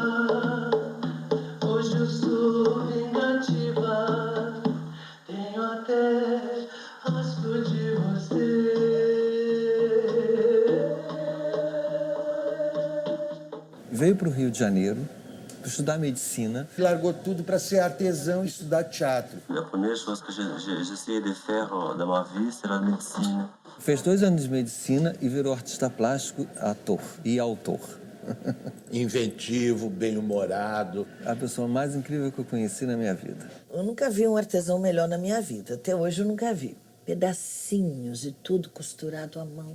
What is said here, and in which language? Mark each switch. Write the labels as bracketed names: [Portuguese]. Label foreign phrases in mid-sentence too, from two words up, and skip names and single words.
[Portuguese] Hoje eu sou vingativa, tenho até asco de você. Veio para o Rio de Janeiro para estudar medicina. Largou tudo para ser artesão e estudar teatro. [French] La première chose que j'essayais de faire dans ma vie, c'est la médecine. [Portuguese] Fez 2 anos de medicina e virou artista plástico, ator e autor. Inventivo, bem-humorado. A pessoa mais incrível que eu conheci na minha vida. Eu nunca vi um artesão melhor na minha vida. Até hoje eu nunca vi. Pedacinhos e tudo costurado à mão.